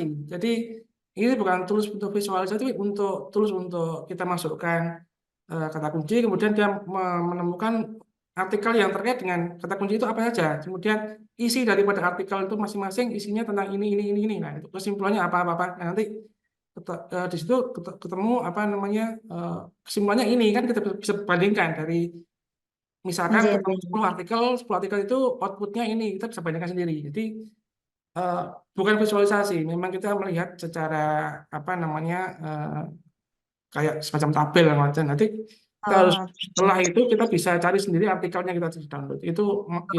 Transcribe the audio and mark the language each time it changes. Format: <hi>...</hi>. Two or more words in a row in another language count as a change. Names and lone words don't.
<id>Jadi ini bukan tools untuk visualisasi, tapi untuk tools untuk kita masukkan kata kunci, kemudian dia menemukan artikel yang terkait dengan kata kunci itu apa saja. Kemudian isi daripada artikel itu masing-masing isinya tentang ini. Nah, itu kesimpulannya apa. Nah, nanti di situ ketemu apa namanya kesimpulannya ini kan kita bisa bandingkan dari misalkan Nggih, ketemu nggih. 10 artikel itu outputnya ini kita bisa bandingkan sendiri. Jadi eh, bukan visualisasi, memang kita melihat secara apa namanya kayak semacam tabel macam. Nanti kita harus Oh, setelah itu kita bisa cari sendiri artikelnya kita bisa download. Itu ya</id>